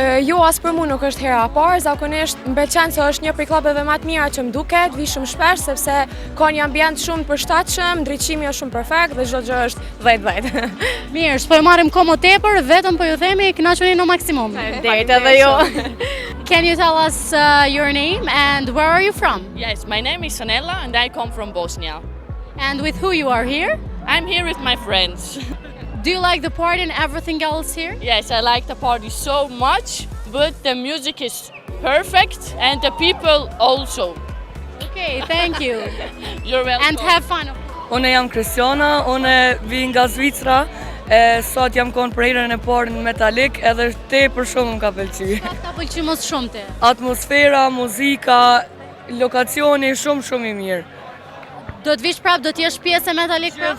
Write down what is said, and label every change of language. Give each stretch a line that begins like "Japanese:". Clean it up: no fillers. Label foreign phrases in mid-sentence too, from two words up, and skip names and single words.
Albanian: Jo, as për mua nuk është hera parë, zakonisht m'pëlqen se është një prej klubeve më të mira që më duket, vi shumë shpesh sepse ka një ambient shumë të përshtatshëm, ndriçimi është shumë perfekt dhe çdo gjë është 10/10. Mirë, s'po e marrim kohë më tepër, vetëm po ju themi kënaquni në maksimum. Faleminderit edhe ju.
English: Can you tell us your name and where are you from? Yes, my name is Sonella and I come from Bosnia. And with who you are here? I'm here with my friends. Do you like the party and everything else here? Yes, I like the party so much, but the music is perfect and the people also. Okay, thank you. You're welcome. And have fun.
Albanian: Unë jam Kristiana, unë vi nga Zvicra, sot jam konë për herën e parë në Metalik, edhe tepër shumë më ka pëlqyer. Çfarë ka pëlqyer më shumë ti? Atmosfera, muzika, lokacioni shumë I mirë. Do të vish prap, do të jesh pjesë e Metalik prap?